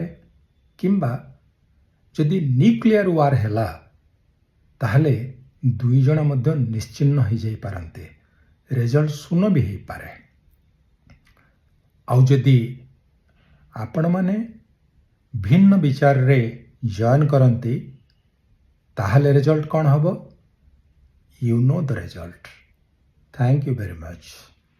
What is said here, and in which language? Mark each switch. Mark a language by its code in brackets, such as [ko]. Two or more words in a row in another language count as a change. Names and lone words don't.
[or] କିମ୍ବା ଯଦି [en] nuclear war [or] ହେଲା, ତାହେଲେ 2 ଜଣ ମଧ୍ୟ ନିଶ୍ଚିହ୍ନ ହେଇଯାଇପାରନ୍ତି, ରେଜଲ୍ଟ 0 ବି ହେଇପାରେ। ଆଉ ଯଦି ଆପଣମାନେ ଭିନ୍ନ ବିଚାରରେ ଜଏନ୍ କରନ୍ତି, ତାହେଲେ ରେଜଲ୍ଟ କ'ଣ ହେବ? [en] You know the result. Thank you very much.